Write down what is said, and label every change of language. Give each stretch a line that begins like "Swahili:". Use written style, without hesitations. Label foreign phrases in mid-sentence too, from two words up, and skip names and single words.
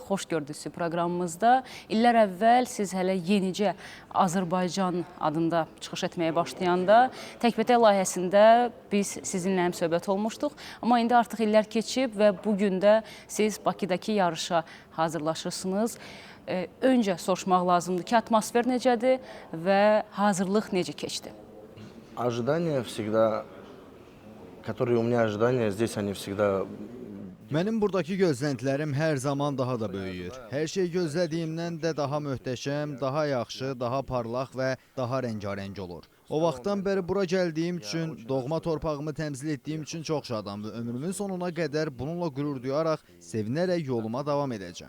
Azerbaijani: Xoş gördünüz proqramımızda. İllər əvvəl siz hələ yenicə Azərbaycan adında çıxış etməyə başlayanda təkbətək layihəsində biz sizinlə həmsöhbət olmuşduq. Amma indi artıq illər keçib və bugün də siz Bakıdakı yarışa hazırlaşırsınız. Öncə soruşmaq lazımdır ki, atmosfer necədir və hazırlıq necə keçdi?
Russian: Ожидания всегда, которые у меня ожидания, здесь они всегда...
Azerbaijani: Mənim buradakı gözləntilərim hər zaman daha da böyüyür. Hər şey gözlədiyimdən də daha möhtəşəm, daha yaxşı, daha parlaq və daha rəngarəng olur. O vaxtdan bəri bura gəldiyim üçün, doğma torpağımı təmsil etdiyim üçün çox şadam və ömrümün sonuna qədər bununla qürur duyaraq, sevinərək yoluma davam edəcəm.